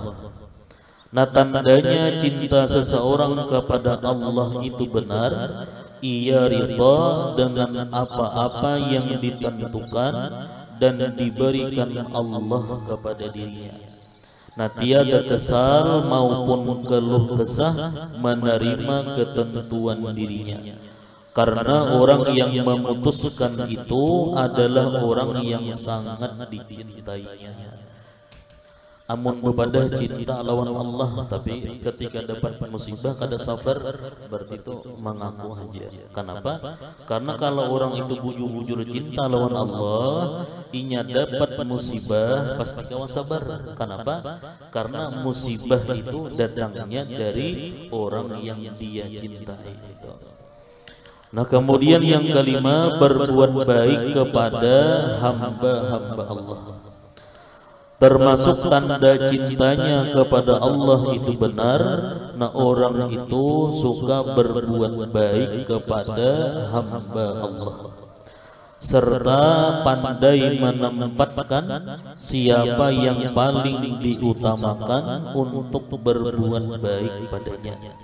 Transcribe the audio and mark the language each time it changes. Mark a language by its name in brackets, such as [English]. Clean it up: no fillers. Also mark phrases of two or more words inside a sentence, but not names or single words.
[Indonesian] Nah tandanya cinta seseorang kepada Allah itu benar, ia ridha dengan apa-apa yang ditentukan dan diberikan Allah kepada dirinya. Nah tiada kesal maupun keluh kesah menerima ketentuan dirinya, karena orang yang memutuskan itu adalah orang yang sangat dicintainya. [Banjar] Amun bepada cinta lawan Allah, tapi ketika dapat musibah kada sabar, berarti itu mengaku aja. [Indonesian] Kenapa? [Banjar] Karena kalau orang itu bujur-bujur cinta lawan Allah, inya dapat musibah pasti kawan sabar. [Indonesian] Kenapa? Karena musibah itu datangnya dari orang yang dia cintai itu. Nah kemudian yang kelima, berbuat baik kepada hamba-hamba Allah. Termasuk tanda cintanya kepada Allah itu benar, nah orang itu suka berbuat baik kepada hamba Allah, serta pandai menempatkan siapa yang paling diutamakan untuk berbuat baik padanya.